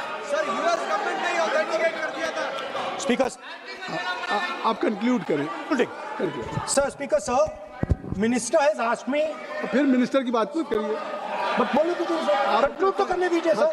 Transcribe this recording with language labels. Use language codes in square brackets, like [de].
[hi] Sir, US government ने authenticate कर दिया था। [en] Speakers, [hi] आप कंक्लूड करें। [en] Sir, Speaker, sir, Minister has asked me. [hi] फिर मिनिस्टर की बात मत करिए। But बोलो तो सर, conclude तो करने दीजिए सर।